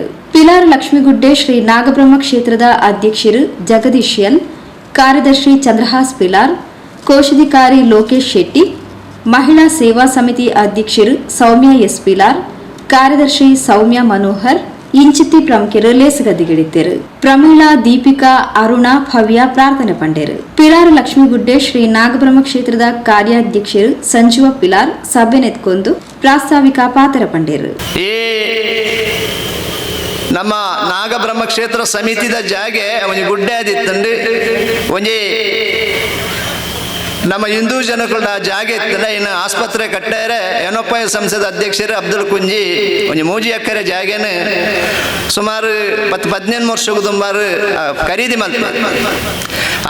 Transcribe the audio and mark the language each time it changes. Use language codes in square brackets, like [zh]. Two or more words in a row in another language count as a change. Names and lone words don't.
[tcy] ಪಿಲಾರ್ ಲಕ್ಷ್ಮೀಗುಡ್ಡೆ ಶ್ರೀ ನಾಗಬ್ರಹ್ಮ ಕ್ಷೇತ್ರದ ಅಧ್ಯಕ್ಷರು ಜಗದೀಶ್ ಎಲ್, ಕಾರ್ಯದರ್ಶಿ ಚಂದ್ರಹಾಸ್ ಪಿಲಾರ್, ಕೋಶಾಧಿಕಾರಿ ಲೋಕೇಶ್ ಶೆಟ್ಟಿ, ಮಹಿಳಾ ಸೇವಾ ಸಮಿತಿ ಅಧ್ಯಕ್ಷರು ಸೌಮ್ಯ ಎಸ್ ಪಿಲಾರ್, ಕಾರ್ಯದರ್ಶಿ ಸೌಮ್ಯ ಮನೋಹರ್ ಇಂಚಿತ್ತಿ ಪ್ರಮುಖರು ಲೇಸಗದ್ದಿಗಿಡಿದ್ದರು. ಪ್ರಮೀಳಾ, ದೀಪಿಕಾ, ಅರುಣ, ಭವ್ಯ ಪ್ರಾರ್ಥನೆ ಪಂಡೇರು. ಪಿಲಾರು ಲಕ್ಷ್ಮೀಗುಡ್ಡೆ ಶ್ರೀ ನಾಗಬ್ರಹ್ಮ ಕ್ಷೇತ್ರದ ಕಾರ್ಯಾಧ್ಯಕ್ಷರು ಸಂಜೀವ ಪಿಲಾರ್ ಸಭೆ ನೆತ್ಕೊಂಡು ಪ್ರಾಸ್ತಾವಿಕ ಪಾತ್ರ ಪಂಡೇರು. ನಮ್ಮ ನಾಗಬ್ರಹ್ಮ ಕ್ಷೇತ್ರ ಸಮಿತಿದ ಜಾಗೆ ಒಂಜಿ ಗುಡ್ಡೆ ಆದಿತ್ತಂಡು ಒಂಜಿ ನಮ್ಮ ಹಿಂದೂ ಜನಗಳ ಜಾಗ ಇತ್ತಂಡ ಇನ್ನು ಆಸ್ಪತ್ರೆ ಕಟ್ಟಾರೆ ಏನೊಪ್ಪ ಸಂಸದ ಅಧ್ಯಕ್ಷರು ಅಬ್ದುಲ್ ಕುಂಜಿ ಒಂಜಿ 3 ಎಕರೆ ಜಾಗೇನು ಸುಮಾರು 10-15 ವರ್ಷಕ್ಕೂ ತುಂಬಾರು ಖರೀದಿ ಮಾಡ್ತಾರೆ.